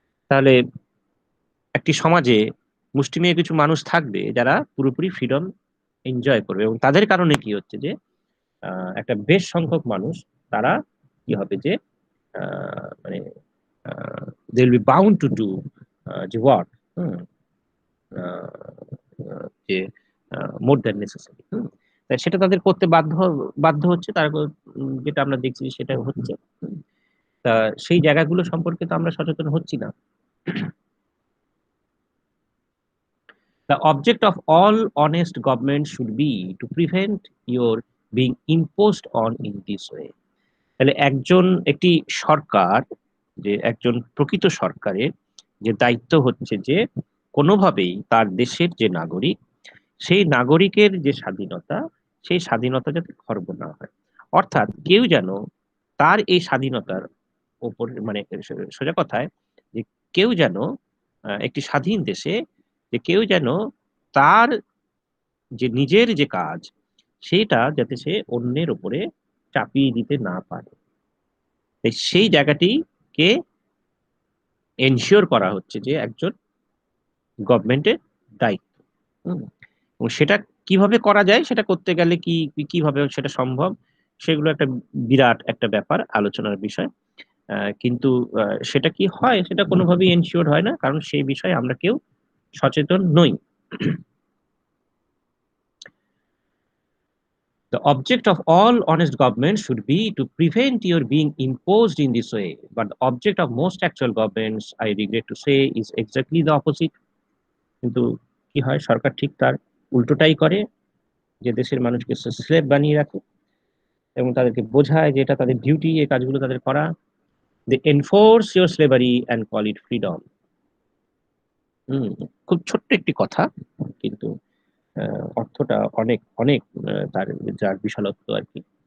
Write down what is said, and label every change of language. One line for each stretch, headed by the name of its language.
Bangla: তাহলে একটি সমাজে মুষ্টিমেয় কিছু মানুষ থাকবে যারা পুরোপুরি ফ্রিডম এনজয় করবে, এবং তাদের কারণে কি হচ্ছে যে একটা বেশ সংখ্যক মানুষ তারা কি হবে যে মানে
English: They will be bound to do যে work, যে more than necessary.
Bangla: তাই সেটা তাদের করতে বাধ্য হচ্ছে তারা যেটা আমরা দেখছি যে সেটা হচ্ছে। হুম। তা সেই জায়গাগুলো সম্পর্কে তো আমরা সচেতন হচ্ছি না।
English: The object of all honest government should be to prevent your being imposed on in this way.
Bangla: তাহলে একটি সরকার, যে একজন প্রকৃত সরকারের যে দায়িত্ব হচ্ছে যে কোনোভাবেই তার দেশের যে নাগরিক, সেই নাগরিকের যে স্বাধীনতা, সেই স্বাধীনতা যাতে খর্ব না হয়। অর্থাৎ কেউ যেন তার এই স্বাধীনতার ওপর, মানে সোজা কথায় যে কেউ যেন একটি স্বাধীন দেশে যে কেউ যেন তার যে নিজের যে কাজ, সেটা যাতে সে অন্যের উপরে চাপিয়ে দিতে না পারে। তাই সেই জায়গাটিকে এনশিওর করা হচ্ছে যে একজন গভর্নমেন্টের দায়িত্ব। হুম। এবং সেটা কিভাবে করা যায়, সেটা করতে গেলে কিভাবে সেটা সম্ভব, সেগুলো একটা বিরাট একটা ব্যাপার, আলোচনার বিষয়। কিন্তু সেটা কি হয়, সেটা কোনোভাবেই এনশিওর হয় না, কারণ সেই বিষয়ে আমরা কেউ সচেতন নই।
English: The object of all honest government should be to prevent your being imposed in this way. But the object of most actual governments, I regret to say, is exactly the opposite.
Bangla: কিন্তু কি হয়, সরকার ঠিক তার উল্টোটাই করে, যে দেশের মানুষকে slave বানিয়ে রাখে এবং তাদেরকে বোঝায় যে এটা তাদের ডিউটি, এই কাজগুলো তাদের করা।
English: They enforce your slavery and call it freedom.
Bangla: খুব ছোট্ট একটি কথা, কিন্তু অর্থটা অনেক অনেক তার যার বিশালত্ব আর কি।